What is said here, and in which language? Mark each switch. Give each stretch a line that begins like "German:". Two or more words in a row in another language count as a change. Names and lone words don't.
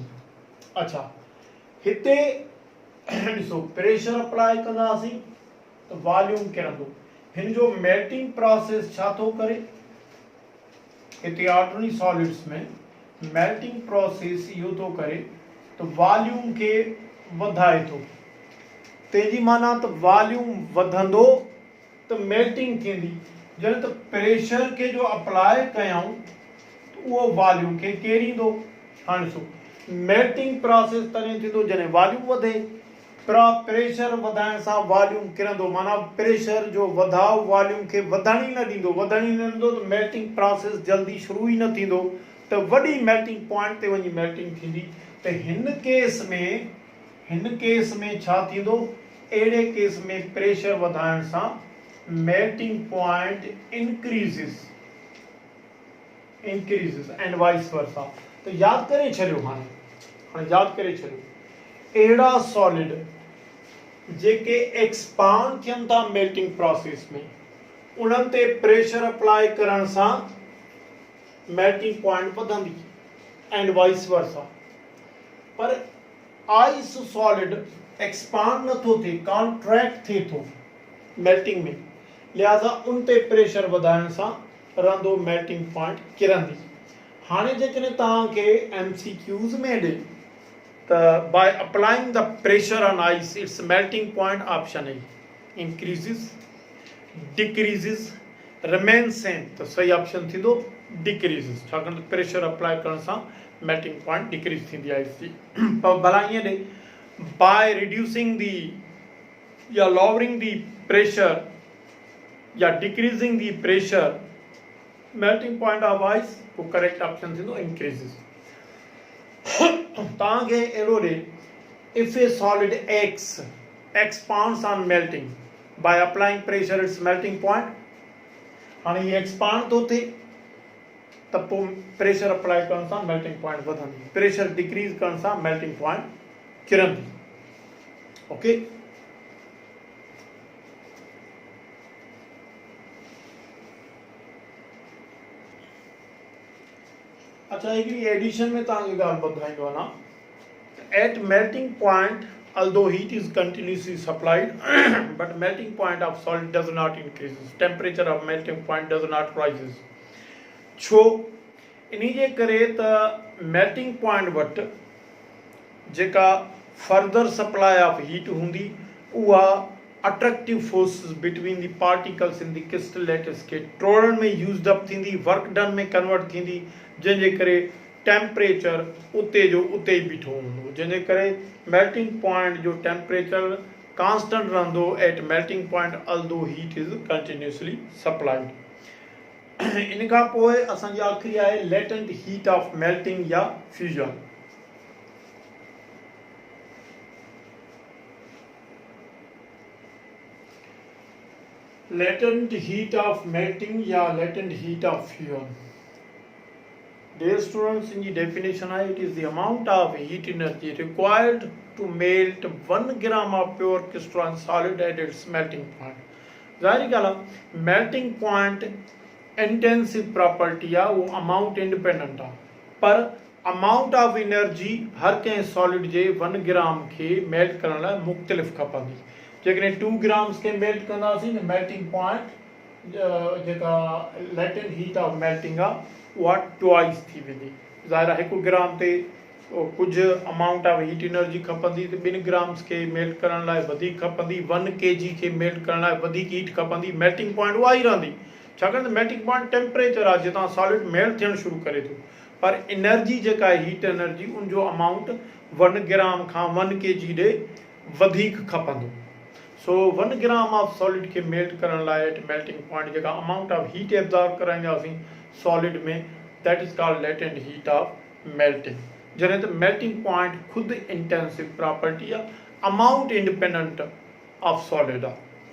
Sindhi: अच्छा, हिते ॾिसो,
English: pressure apply
Sindhi: कंदासीं त वॉल्यूम किरंदो। हिन जो
English: melting process
Sindhi: छा थो करे? हिते
English: ordinary solids
Sindhi: में
English: melting process
Sindhi: इहो थो करे त वॉल्यूम खे वधाए थो। तंहिंजी माना त वॉल्यूम वधंदो त मेल्टिंग थींदी। जॾहिं त प्रेशर खे जो अप्लाई कयूं त उहो वॉल्यूम खे केरींदो। हाणे ॾिसो,
English: melting process
Sindhi: तॾहिं थींदो जॾहिं वॉल्यूम वधे। प्रेशर वधाइण सां वॉल्यूम किरंदो, माना प्रेशर जो वधाव वॉल्यूम खे वधण ई न ॾींदो, त
English: melting process
Sindhi: जल्दी शुरू ई न थींदो, त वॾी
English: melting point
Sindhi: ते वञी मेल्टिंग थींदी। त हिन केस में छा थींदो? अहिड़े केस में प्रेशर वधाइण सां
English: melting point increases and vice versa.
Sindhi: तो याद करे छॾियो, हाणे याद करे छॾियो, अहिड़ा सॉलिड जेके एक्सपांड थियनि था
English: melting process
Sindhi: में, उन्हनि ते
English: pressure apply
Sindhi: करण सां
English: melting point
Sindhi: वधंदी
English: and vice versa.
Sindhi: पर
English: ice solid expand
Sindhi: नथो थिए, कॉन्ट्रैक्ट थिए थो मेल्टिंग में, लिहाज़ा उन ते प्रेशर वधाइण सां रहंदो
English: melting point
Sindhi: किरंदी। हाणे जेकॾहिं तव्हांखे MCQs में ॾे
English: by applying the pressure on ice, its melting point, option A, increases, decreases, remains same.
Sindhi: तो सही ऑप्शन थी दो decreases, छाकाणि प्रेशर अप्लाई करण सां
English: melting point decrease
Sindhi: थींदी आहे आइस जी। पर भला ईअं ॾे,
English: by reducing the या lowering the pressure या decreasing the pressure, melting point of ice को correct option थींदो increases।
Sindhi: तव्हांखे अहिड़ो ॾे,
English: if a solid X expands on melting by applying pressure its melting point,
Sindhi: हाणे ये एक्सपांड थो थिए त पोइ
English: pressure apply
Sindhi: करण सां
English: melting point
Sindhi: वधंदी,
English: pressure decrease
Sindhi: करण सां
English: melting point
Sindhi: किरंदी। ओके, अच्छा हिकिड़ी एडिशन में तव्हांखे ॻाल्हि ॿुधाईंदो वञा,
English: at melting point although heat is continuously supplied but melting point of solid does not increases, temperature of melting point does not rises।
Sindhi: छो इन्ही जे करे त
English: melting point
Sindhi: वटि जेका
English: further supply of heat
Sindhi: हूंदी उहा
English: attractive forces between the particles in the crystal lattice
Sindhi: खे टोड़ण में
English: used up थींदी, work done
Sindhi: में कन्वर्ट थींदी, जंहिंजे करे टेम्परेचर उते जो उते ई बीठो हूंदो, जंहिंजे करे
English: melting point
Sindhi: जो
English: temperature constant
Sindhi: रहंदो
English: at melting point although heat is continuously supplied.
Sindhi: इन खां पोइ असांजी आख़िरी आहे
English: latent heat of melting
Sindhi: या फ्यूजन।
English: latent heat of melting या latent heat of fusion. Dear students, in the definition, it is the amount of heat energy required to melt 1 gram of pure crystalline solid at its melting point।
Sindhi: ज़ाहिर ॻाल्हि आहे
English: melting point intensive property
Sindhi: आहे, वो
English: amount independent
Sindhi: आहे, पर
English: amount of energy
Sindhi: हर कंहिं सॉलिड जे 1 ग्राम खे मेल्ट करण लाइ मुख़्तलिफ़ खपंदी। जेकॾहिं 2 ग्राम्स खे मेल्ट कंदासीं न,
English: melting point
Sindhi: जेका
English: latent heat of melting
Sindhi: आहे उहा ट्वाइस थी वेंदी। ज़ाहिर आहे 1 ग्राम ते कुझु
English: amount of heat energy
Sindhi: खपंदी, त 2 ग्राम्स खे मेल्ट करण लाइ वधीक खपंदी, 1 kg खे मेल्ट करण लाइ वधीक हीट खपंदी।
English: melting point
Sindhi: उहा ई रहंदी, छाकाणि त
English: melting point temperature
Sindhi: आहे जितां
English: solid melt
Sindhi: थियणु शुरू करे थो, पर एनर्जी जेका आहे
English: heat energy
Sindhi: उनजो अमाउंट 1 ग्राम खां 1 kg ॾे वधीक खपंदो।
English: सो 1 gram of solid खे मेल्ट
Sindhi: करण लाइ
English: at melting point जेका amount of heat absorb कराईंदासीं सॉलिड में, that is called latent heat of melting.
Sindhi: जॾहिं त
English: melting point
Sindhi: खुद
English: intensive property
Sindhi: आहे,
English: amount independent of solid
Sindhi: आहे।